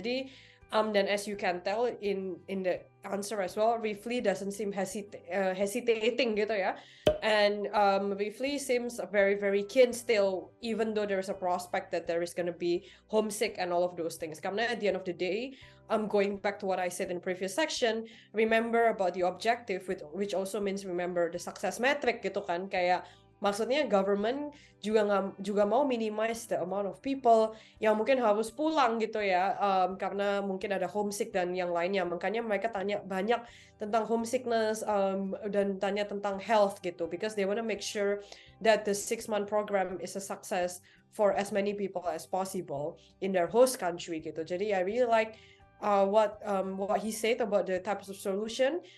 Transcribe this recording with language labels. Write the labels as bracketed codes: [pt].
[en] Jadi then as you can tell in the answer as well, Rifli doesn't seem hesitating gitu ya, and Rifli seems very keen still, even though there's a prospect that there is gonna be homesick and all of those things. Karena at the end of the day, going back to what I said in the previous section, remember about the objective, which also means remember the success metric gitu kan. [id] Kayak maksudnya government juga mau [en] minimize the amount of people [id] yang mungkin harus pulang gitu ya, karena mungkin ada homesick dan yang lainnya. Makanya mereka tanya banyak tentang homesickness dan tanya tentang health gitu, [en] because they want to make sure that the 6-month program is a success for as many people as possible in their host country gitu. Jadi I really like what he said about the types of solution.